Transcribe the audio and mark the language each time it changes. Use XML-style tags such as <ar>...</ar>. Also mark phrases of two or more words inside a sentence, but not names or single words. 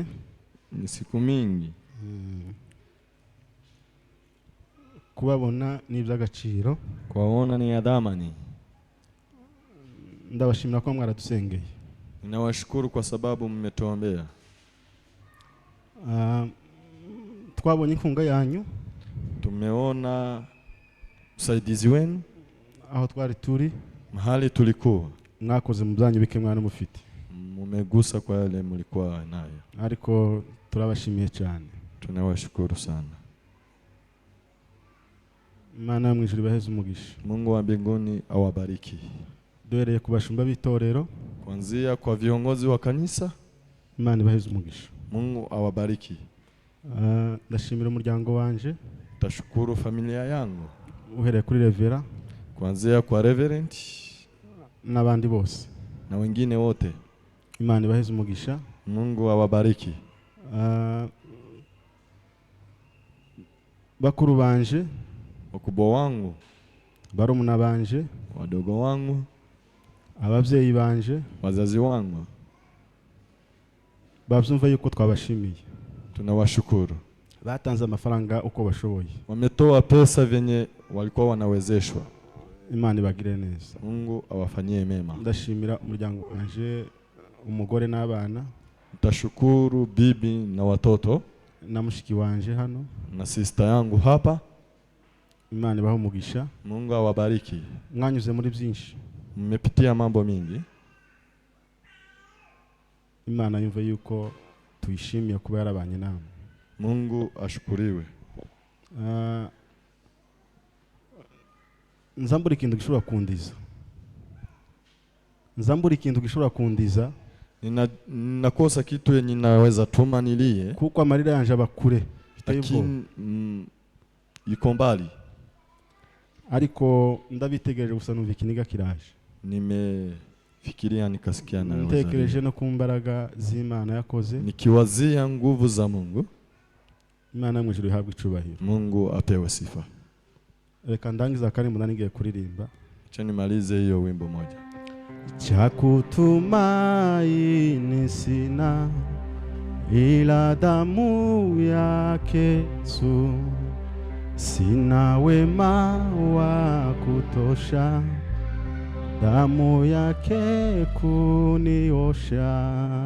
<sw>ni siku mingi.</sw> <rn>Kubabona ni iby'agaciro,</rn> <sw>kuwaona ni ya dhamani.</sw> <rn>Ndabashimira ko mwaradusengeye.</rn> <sw>Ninawashukuru kwa sababu mmetuombea.</sw> <rn>Twabonye inkunga yanyu,</rn> <sw>tumeona usaidizi wenu</sw> <rn>aho twari turi,</rn> <sw>mahali tulikuwa.</sw> <rn>Mwakoze mu byanyu bike mwana mufite,</rn> <sw>mumegusa kwa yale mlikuwa nayo.</sw> <rn>Ariko turabashimiye cyane.</rn> <sw>Tunawashukuru sana.</sw> <rn>Imana mu ijuru baheze umugisha.</rn> <sw>Mungu wa mbinguni awabariki.</sw> <rn>Duhereye ku bashumba b'itorero,</rn> <sw>kuanzia kwa viongozi wa kanisa,</sw> <rn>Imana baheze umugisha.</rn> <sw>Mungu awabariki.</sw> <rn>Ndashimira umuryango wanje,</rn> <sw>tashukuru familia yangu,</sw> <rn>uhereye kuri Revera,</rn> <sw>kuanzia kwa reverend</sw> <rn>n'abandi bose</rn> <sw>na wengine wote.</sw> <rn>Imana baheze umugisha.</rn> <sw>Mungu awabariki.</sw> <rn>Bakuru banje,</rn> <sw>wakubwa wangu,</sw> <rn>barumuna banje,</rn> <sw>wadogo wangu,</sw> <rn>ababyeyi banje,</rn> <sw>wazazi wangu,</sw> <rn>bavyumva yuko twabashimiye.</rn> <sw>Tunawashukuru.</sw> <rn>Batanze amafaranga uko bashoboye,</rn> <sw>wametoa pesa venye walikuwa wanawezeshwa.</sw> <rn>Imana ibagire neza.</rn> <sw>Mungu awafanyie mema.</sw> <rn>Ndashimira umuryango wanje, umugore n'abana.</rn> <sw>Tashukuru bibi na watoto</sw> <rn>na mushiki wanje hano</rn> <sw>na sister yangu hapa.</sw> <rn>Imana ibahe umugisha.</rn> <sw>Mungu awabariki.</sw> <rn>Mwanyuze muri byinshi,</rn> <sw>mmepitia mambo mingi.</sw> <rn>Imana yumva yuko tuyishimiye kuba yarabanye namwe.</rn> <sw>Mungu ashukuriwe.</sw> <rn>nzambura ikintu gishobora kundiza. Nzambura ikintu gishobora kundiza.</rn> <sw>Nakosa kitu yenye naweza tuma nilie.</sw> <rn>Kuko amarira yanje abakure.</rn> <sw>Lakini yuko mbali.</sw> <rn>Ariko ndabitegereje gusa numva ikiniga kiraje.</rn> <sw>Nimefikiria nikasikia na</sw> <rn>ntekereje no kumbaraga z'Imana yakoze.</rn> <sw>Nikiwazia nguvu za Mungu.</sw> <rn>Imana mu ijuru ihabwe icubahiro.</rn> <sw>Mungu apewe sifa.</sw> <rn>Reka ndangiza karimu nanigiye kuririmba.</rn> <sw>Acha nimalize hiyo wimbo moja. Chakutumaini sina ila damu yake Yesu, sina wema wa kutosha, damu yake kuniosha.</sw>